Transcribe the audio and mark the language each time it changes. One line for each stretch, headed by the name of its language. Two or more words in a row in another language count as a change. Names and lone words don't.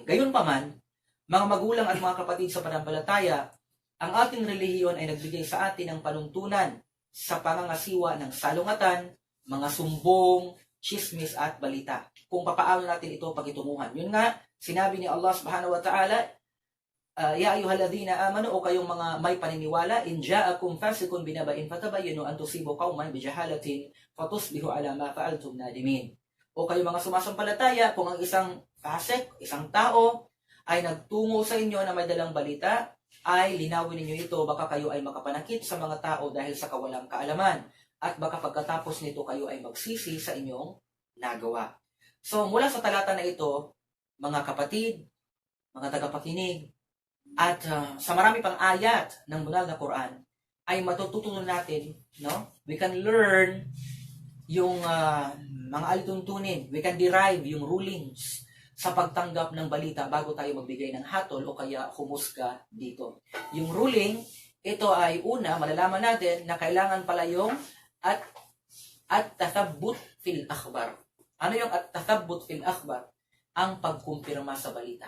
Filipino: Gayunpaman, mga magulang at mga kapatid sa pananampalataya, ang ating relihiyon ay nagbigay sa atin ng panuntunan sa pangangasiwa ng salungatan, mga sumbong, chismis at balita. Kung papaano natin ito pakitunguhan. Yun nga, sinabi ni Allah
Arabic: سبحانه وتعالى, يا أيها الذين آمنوا,
Filipino: o kayong mga may paniniwala,
Arabic: إن جاءكم فاسق بنبإ فتبينوا أن تصيبوا قوما بجهالة فتصبحوا على ما فعلتم نادمين.
Filipino: O kayong mga sumasampalataya, kung ang isang fasik, isang tao, ay nagtungo sa inyo na may dalang balita, ay linawin ninyo ito, baka kayo ay makapanakit sa mga tao dahil sa kawalang kaalaman, at baka pagkatapos nito kayo ay magsisi sa inyong nagawa. So mula sa talata na ito, mga kapatid, mga tagapakinig, at sa marami pang ayat ng banal na Quran, ay matututunan natin, no?
English: We can learn
Filipino: yung mga alituntunin.
English: We can derive
Filipino: yung rulings sa pagtanggap ng balita bago tayo magbigay ng hatol o kaya humusga dito. Yung ruling, ito ay una, malalaman natin na kailangan pala yung at
Arabic: التثبت في الأخبار.
Filipino: Ano yung
Arabic: التثبت في الأخبار?
Filipino: Ang pagkumpirma sa balita.